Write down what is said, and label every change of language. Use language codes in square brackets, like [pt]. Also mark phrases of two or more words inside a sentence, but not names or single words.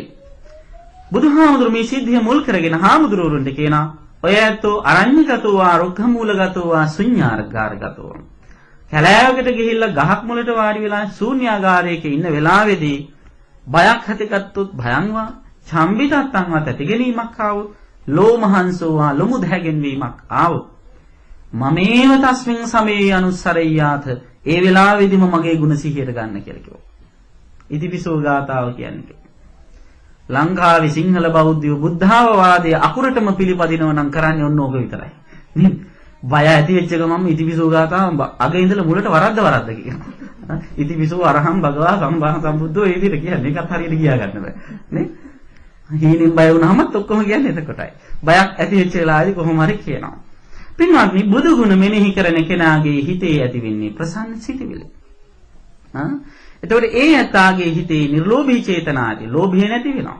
[si] බුදුහාමුදුරු මේ සිද්ධිය මුල් කරගෙන හාමුදුරුවරුන්ට කියනවා ඔය ඇත්තෝ [pi] අරඤ්‍යගතෝ වා රුක්ඛමූලගතෝ වා ශුඤ්ඤාගාරගතෝ. [si] කැලෑවකට ගිහිල්ලා ගහක් මුලට වාඩි වෙලා ශූන්‍යාගාරයක ඉන්න වෙලාවේදී බයක් ඇතිගත්තොත් [pi] භයංවා චම්බිතත්තං [si] තැතිගැනීමක් ආවොත් ලෝමහංසෝවා ලොමු දැහැගෙනවීමක් ආවොත් [pi] මමේව තස්මින් සමේ අනුස්සරෙය්‍යාත [si] ඒ වෙලාවේදීම මගේ ගුණ සිහියට ගන්න කියලා කිව්වා. ඉතිපිසෝ ගාතාව කියන්නේ ලංකාවේ සිංහල බෞද්ධයෝ බුද්ධාවවාදයේ අකුරටම පිළිපදිනව නම් කරන්නේ ඔන්න ඕක විතරයි. නේද? බය ඇති වෙච්ච ගමන් ඉතිපිසෝ ගාතාව අග ඉඳලා මුලට වරද්ද කියනවා. [pi] ඉතිපිසෝ අරහං භගවා සම්බාහ සම්බුද්ධෝ [si] ඒ විදිහට කියන්නේ ඒකත් හරියට කියා ගන්න බෑ. නේ? හීනෙන් බය වුණාමත් ඔක්කොම කියන්නේ එතකොටයි. බයක් ඇති වෙච්ච වෙලාවේදී කොහොම හරි කියනවා. පින්වත්නි බුදු ගුණ මෙනෙහි කරන කෙනාගේ හිතේ ඇති වෙන්නේ ප්‍රසන්න සිතිවිලි. එතකොට ඒ ඇත්තාගේ හිතේ නිර්ලෝභී චේතනාදී ලෝභය නැති වෙනවා.